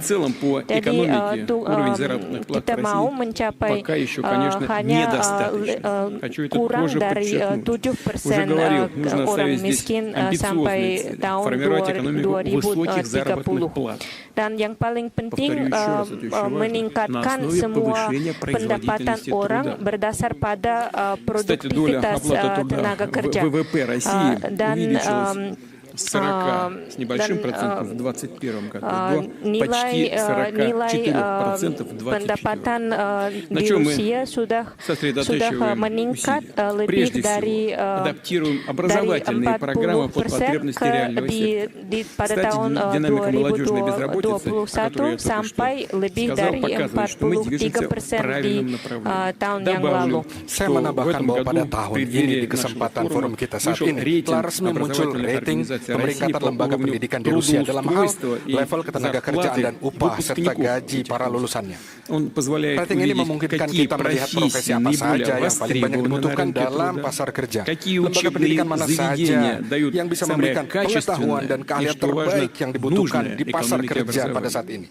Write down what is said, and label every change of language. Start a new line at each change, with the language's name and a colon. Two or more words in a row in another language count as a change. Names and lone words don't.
Indonesian: Jadi kita mau mencapai hanya kurang dari 7% orang miskin sampai tahun 2030. Dan yang paling penting meningkatkan semua pendapatan orang berdasar pada produktivitas tenaga kerja. Dan
Russian: 40 с небольшим процентом в 2021 году до почти 44% в 2024. На чем мы сосредотачиваем усилия? Прежде всего, адаптируем образовательные программы под потребности реального сектора. Кстати, динамика молодежной безработицы, о которой я только что сказал, показывает, что мы движемся в правильном направлении. Добавлю, что в этом году в преддверии нашего форума вышел рейтинг образовательных организаций
Indonesian: pemeringkatan lembaga pendidikan di Rusia dalam hal level ketenaga kerjaan dan upah serta gaji para lulusannya. Rating ini memungkinkan kita melihat profesi apa saja yang paling banyak dibutuhkan dalam pasar kerja, lembaga pendidikan mana saja yang bisa memberikan pengetahuan dan keahlian terbaik yang dibutuhkan di pasar kerja pada saat ini.